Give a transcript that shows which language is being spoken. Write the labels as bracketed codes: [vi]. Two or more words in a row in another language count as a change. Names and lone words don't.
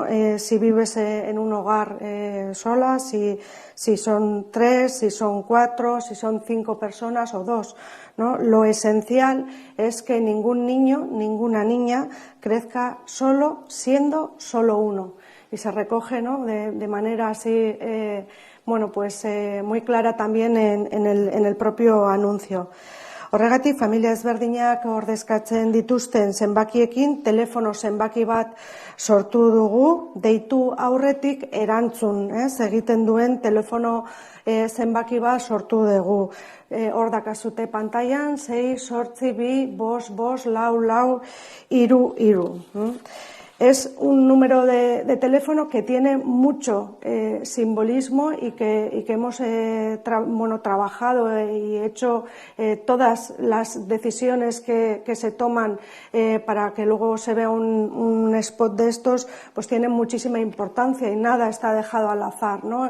[es] Si vives en un hogar sola, si son 3, si son 4, si son 5 personas o 2, ¿no? Lo esencial es que ningún niño, ninguna niña crezca solo siendo solo uno. Y se recoge, ¿no? de manera así, muy clara también en el propio anuncio. [eu] Horregatik, familia ezberdinak ordezkatzen dituzten zenbakiekin, telefono zenbaki bat sortu dugu, deitu aurretik erantzun, egiten duen telefono zenbaki bat sortu dugu. Hor dakazute pantailan, 6, 8, 2, 5, 5, 4, 4, 3. [es] Es un número de teléfono que tiene mucho simbolismo y que hemos trabajado y hecho todas las decisiones que se toman para que luego se vea un spot de estos, pues tienen muchísima importancia y nada está dejado al azar, ¿no?